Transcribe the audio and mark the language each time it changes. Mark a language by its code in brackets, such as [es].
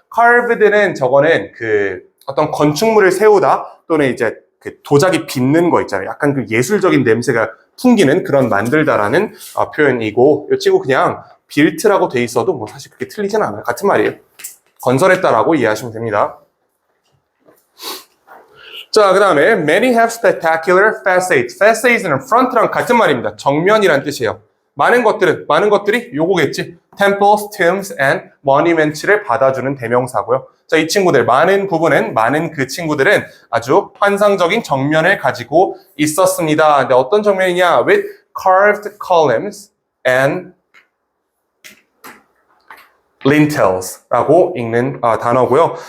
[ko] carved는 저거는 그 어떤 건축물을 세우다 또는 이제 그 도자기 빚는 거 있잖아요. 약간 그 예술적인 냄새가 풍기는 그런 만들다라는 표현이고 이 친구 그냥 built라고 돼 있어도 뭐 사실 그렇게 틀리진 않아요. 같은 말이에요. 건설했다라고 이해하시면 됩니다. 자, 그 다음에 [en] many have spectacular facades. [ko] facades는 front랑 같은 말입니다. 정면이란 뜻이에요. 많은 것들이 요거겠지. [en] temples, tombs, and monuments를 [ko] 받아주는 대명사고요. 자, 이 친구들, 많은 그 친구들은 아주 환상적인 정면을 가지고 있었습니다. 근데 어떤 정면이냐? [en] with carved columns and lintels라고 [ko] 읽는 단어고요.